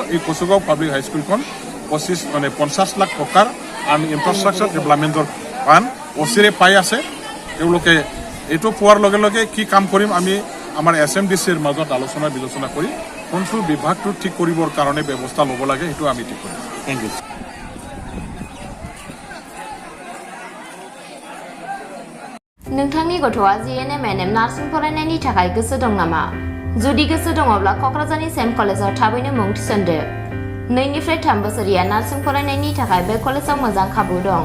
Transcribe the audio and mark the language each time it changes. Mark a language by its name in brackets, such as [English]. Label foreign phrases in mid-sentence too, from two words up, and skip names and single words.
[Assamese] এই কচুগাঁও পাব্লিক হাইস্কুলখন 50 লাখ টকাৰ আমি [English] infrastructure development fund [Assamese] অচিৰে পাই আছে। তেওঁলোকে এইটো পোৱাৰ লগে লগে কি কাম কৰিম আমি আমাৰ SMDCৰ মাজত আলোচনা বিলোচনা কৰি কোনটো বিভাগটো ঠিক কৰিবৰ কাৰণে ব্যৱস্থা ল'ব লাগে সেইটো আমি ঠিক কৰিম। [English] Thank you. [Bodo] नोंथांनि गथ'आ Nbnn नार्सिं फरायनायनि थाखाय गोसो दं नामा? जुदि गोसो दङब्ला क'क्राझारनि सेम कलेजाव थाबैनो मुं थिसनदो। 2 निफ्राय 3 बोसोरिया नार्सिं फरायनायनि थाखाय बे कलेजाव मोजां खाबु दं।